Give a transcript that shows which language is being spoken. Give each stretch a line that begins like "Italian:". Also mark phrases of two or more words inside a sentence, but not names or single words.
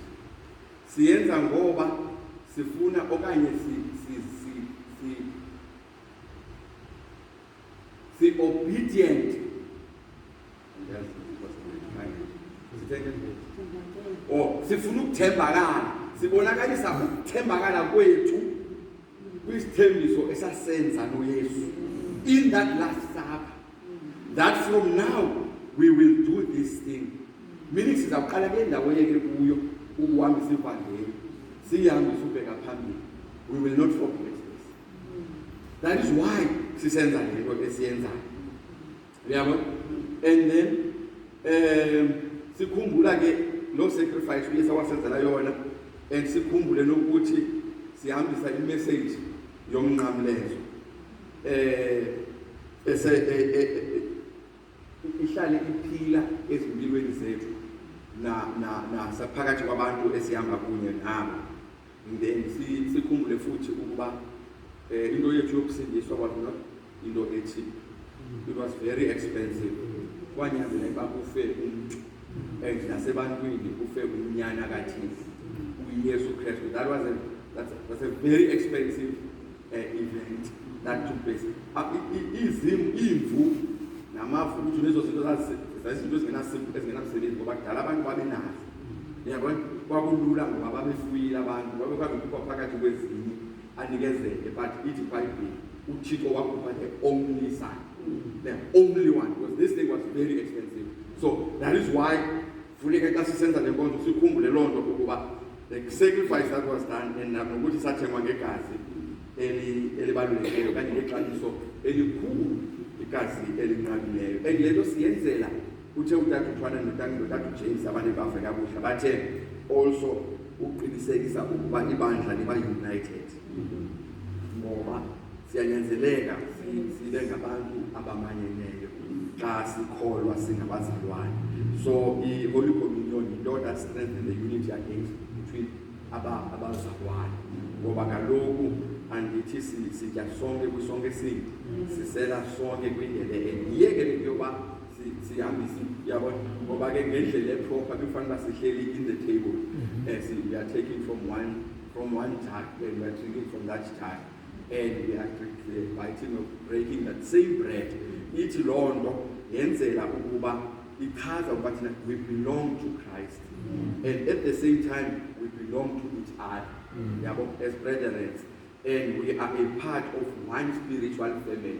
Xhosa: Siyenza ngoba sifuna okanye si obedient. Sifuna ukuthembakala, sibonakalisa ukuthembakala kwethu kwisithembiso esasenza noYesu
English: in that last supper, that from now we will do this thing.
Xhosa: Meaning sizaqala ke ndawo yeke kuyo ukuhambisa ivangeli, siyihambisa ubheka phambili.
English: We will not forget this. That is why
Xhosa: sisenza lento esiyenzayo. Uyabona?
English: And then
Xhosa: sikhumbula ke lo sacrifice uYesu wasenzela yona, and sikhumbule nokuthi sihambisa i-message yomnqamlezo ihlale iphila ezimpilweni zethu na saphakathi kwabantu esihamba kunye nabo. Then sikhumbule futhi ukuba into yethu yokusindiswa kwakho into ethi
English: it was very expensive.
Xhosa: Kwanyanzeleka kufe umuntu nasebantwini kufe umnyana kaThixo uYesu Kristu.
English: That's a very expensive event that took place.
Xhosa: Imvu namafu ukuthi lezo zinto zazinto ezingenasebenzi ngoba kudala abantu babenazo. Yabona kwakulula ngoba babefuyile abantu babekwazikhupha phakathi kwezinye anikezele, but ithi iBhayibheli uThixo wakhupha
English: the only son, the only one, because this thing was very expensive. So that is why
Xhosa: funeka xa sisenza le nkonzo sikhumbule loo nto ukuba
English: the sacrifice that was done
Xhosa: and nokuthi sathengwa ngegazi elibalulekileyo kanye nexabiso elikhulu, igazi elinqabileyo. And le nto siyenzela uthe uTata uThwana noTata James abantu bafe kakuhle bathe also uqinisekisa ukuba ibandla liba united, ngoba siyanyanzeleka sibe ngabantu abamanyeneyo xa sikholwa singabazalwane. So i-Holy Communion yinto
English: that strengthens the unity against between
Xhosa: abazalwane, ngoba kaloku andithi sitya sonke kwisonke sinye, sisela sonke kwindebe enye ke into yoba sihambise, yabona, ngoba ke ngendlela eproper kufanele sihleli
English: in the table. We are taking from one jar and we are drinking from that jar, and we are biting or breaking that same bread.
Xhosa: Ithi loo nto yenzela ukuba ichaza ukuba thina
English: we belong to Christ, and at the same time we belong to each other, yabo, as brethren, and we are a part of one spiritual family.